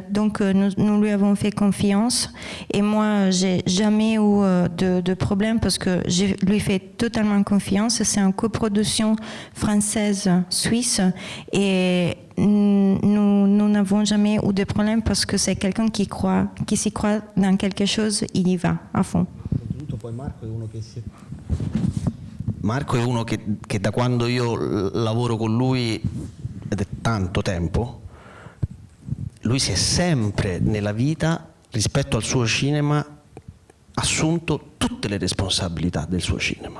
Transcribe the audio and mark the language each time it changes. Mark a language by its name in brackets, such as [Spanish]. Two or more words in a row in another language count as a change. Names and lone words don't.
[French] Donc nous lui avons fait confiance. Et moi, j'ai jamais eu de problème parce que je lui fais totalement confiance. C'est une coproduction française-suisse. Et nous n'avons jamais eu de problème parce que c'est quelqu'un qui s'y croit dans quelque chose, il y va à fond. [Italian] Marco è uno che da quando io lavoro con lui, ed è tanto tempo, lui si è sempre nella vita, rispetto al suo cinema, assunto tutte le responsabilità del suo cinema.